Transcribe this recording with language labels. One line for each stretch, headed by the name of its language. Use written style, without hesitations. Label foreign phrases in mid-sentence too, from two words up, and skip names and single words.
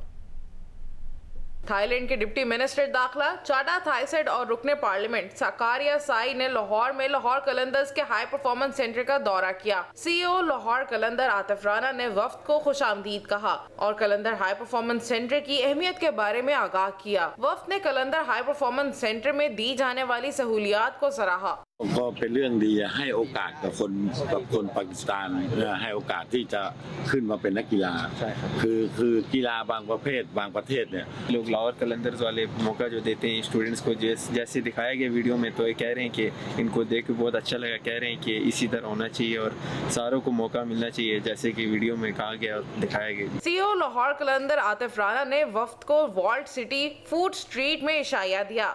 Urdu: تھائی لینڈ کے
English: deputy minister
Urdu: داخلہ چاڈا تھائی سیڈ اور رکنے پارلیمنٹ ساکاریا سائی نے لاہور میں لاہور قلندرز کے ہائی پرفارمنس سینٹر کا دورہ کیا. CEO لاہور قلندر عاطف رانا نے وفد کو خوش آمدید کہا اور قلندر ہائی پرفارمنس سینٹر کی اہمیت کے بارے میں آگاہ کیا. وفد نے قلندر ہائی پرفارمنس سینٹر میں دی جانے والی سہولیات کو سراہا.
Thai: ก็เป็นเรื่องดีให้โอกาสกับคนปากีสถานให้โอกาสที่จะขึ้นมาเป็นนักกีฬาคือกีฬาบางประเภทบางประเทศเนี่ย
Urdu: لوگ لاہور قلندرز والے موقع جو دیتے ہیں سٹوڈنٹس کو جیسے دکھایا گیا ویڈیو میں، تو یہ کہہ رہے ہیں کہ ان کو دیکھ کے بہت اچھا لگا. کہہ رہے ہیں کہ اسی طرح ہونا چاہیے اور ساروں کو موقع ملنا چاہیے جیسے کہ ویڈیو میں کہا گیا اور دکھایا گیا. CEO لاہور قلندر عاطف رانا نے وفد کو والڈ سٹی فوڈ سٹریٹ میں عشائیہ دیا.